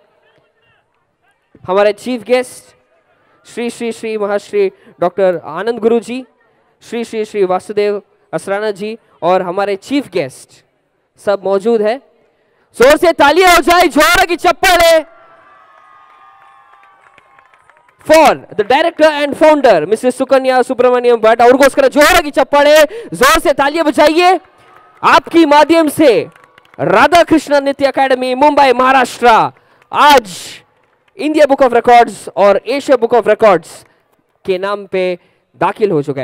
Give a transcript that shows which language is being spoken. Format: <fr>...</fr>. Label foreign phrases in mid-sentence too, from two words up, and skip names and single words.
<hi>हमारे</hi> <en>chief guest</en> <hi>श्री श्री श्री महाश्री डॉक्टर आनंद गुरु जी, श्री श्री श्री वासुदेव असराना जी और हमारे</hi> <en>chief guest</en> <hi>सब मौजूद है। जोर से तालियां हो जाए, जोर की चप्पलें</hi> <en>for the director and founder Mrs</en> <hi>सुकन्या सुब्रमण्यम भट्ट।</hi> <kn>ಅವ್ರಿಗೋಸ್ಕರ ಜೋರಾಗಿ ಚಪ್ಪಾಳೆ,</kn> <hi>जोर से तालियां बजाइए। आपकी माध्यम से राधा कृष्ण नृत्य अकेडमी मुंबई महाराष्ट्र आज इंडिया बुक ऑफ रिकॉर्ड्स और एशिया बुक ऑफ रिकॉर्ड्स के नाम पे दाखिल हो चुका है।</hi>